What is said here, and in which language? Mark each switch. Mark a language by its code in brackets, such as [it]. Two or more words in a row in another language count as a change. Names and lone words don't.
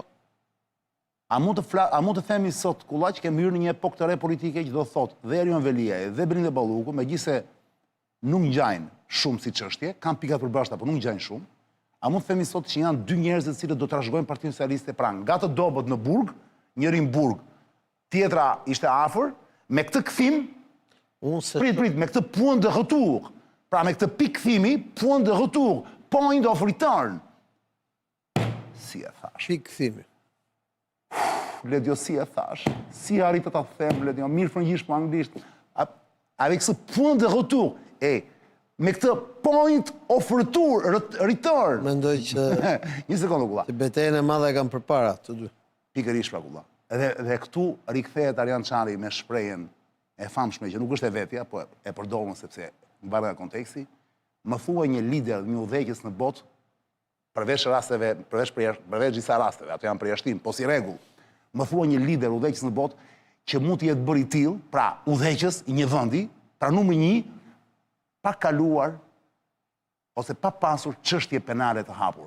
[sq] A mund të themi sot kulla që kemi hyrë në një epokë të re politike që do thotë dhe Erion Veliaj dhe Brinde Balluku, megjithëse nuk ngjajnë shumë si çështje, kanë pikat përbashkëta, por nuk ngjajnë shumë. A mund të themi sot që janë 2 njerëz të cilët do të trashëgojnë Partinë Socialiste pra nga të dobët në burg, njëri në burg, tjetra ishte afër, me këtë kthim, prit, me këtë [fr] point de retour, [sq] pra me këtë pikë kthimi, [fr] point de retour, [en] point of return. [sq] Si e thash? Pikë kthimi. Ledio, si e thash? Si arritë të ta them, Ledio, mirë frëngjisht po anglisht. [fr] Avec ce point de retour, [sq] me këtë [en] point of return. [sq] Mendoj që... Një sekundë, kulla. Që betejën e madhe e kam përpara, të dy. Pikërisht pra, kulla. Dhe këtu rikthehet Arjan Çari me shprehjen e famshme, që nuk është e vetja, po e përdorën sepse në barë nga konteksti, më thua një lider, një udhëheqës në botë, përveç rasteve, përveç gjitha rasteve, ato janë përjashtim, po si rregull, më thua një lider udhëheqës në botë që mund të jetë bërë i tillë, pra udhëheqës i një vendi, pra numri 1, pa kaluar ose pa pasur çështje penale të hapur.